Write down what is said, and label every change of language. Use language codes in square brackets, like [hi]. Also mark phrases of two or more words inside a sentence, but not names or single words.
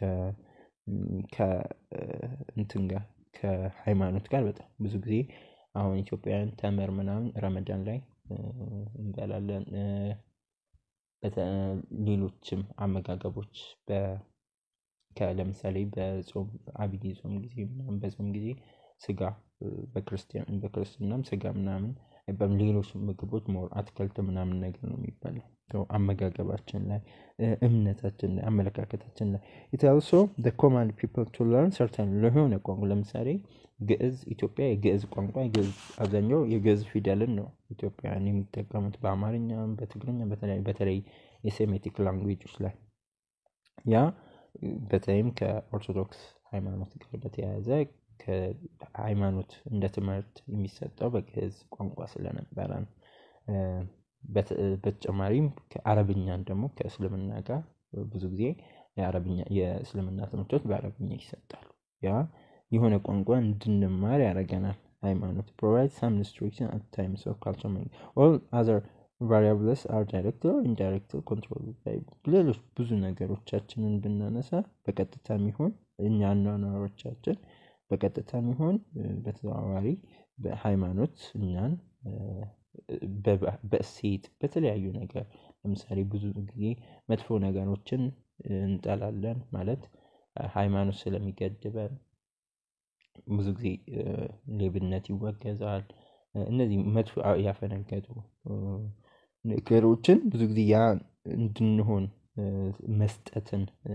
[am] እንትን ጋር ከሃይማኖት ጋር በጣም ብዙ ጊዜ አሁን ኢትዮጵያውያን ተምር ምናምን ረመዳን ላይ እንበላለን። ሌሎችም አመጋገቦች ለምሳሌ በጾም አብይ ጾም ጊዜ ምናምን በጾም ጊዜ ስጋ በክርስትናም ስጋ ምናምን በሌሎች ምግቦች ሞር አትክልት ምናምን ነገር ነው የሚባለው። አመጋገባችን ላይ እምነታችን ላይ አመለካከታችን ላይ [en] it also the command people to learn certain [am] ለሆነ ቋንቋ ለምሳሌ ግዕዝ ኢትዮጵያ የግዕዝ ቋንቋ አብዛኛው የግዕዝ ፊደልን ነው ኢትዮጵያውያን የሚጠቀሙት በአማርኛም በትግርኛም በተለይ [en] Semitic languages [am] ላይ ያ በተለይም ከኦርቶዶክስ ሃይማኖት ጋር በተያያዘ ከሃይማኖት እንደ ትምህርት የሚሰጠው በግዕዝ ቋንቋ ስለነበረ ነው። በተጨማሪም ከአረብኛን ደግሞ ከእስልምና ጋር ብዙ ጊዜ የእስልምና ትምህርቶች በአረብኛ ይሰጣሉ። ያ የሆነ ቋንቋ እንድንማር ያደርገናል። ሃይማኖት [en] provides some restriction at times of culture all other variables are direct or indirect controlled by [am] ሌሎች ብዙ ነገሮቻችንን ብናነሳ በቀጥታም ይሁን እኛ አኗኗሮቻችን በቀጥታም ይሁን በተዘዋዋሪ በሃይማኖት እኛን በእሴት በተለያዩ ነገር ለምሳሌ ብዙ ጊዜ መጥፎ ነገሮችን እንጠላለን ማለት ሃይማኖት ስለሚገድበን ብዙ ጊዜ ሌብነት ይወገዛል። እነዚህ መጥፎ ያፈነገጡ ነገሮችን ብዙ ጊዜ ያ እንድንሆን መስጠትን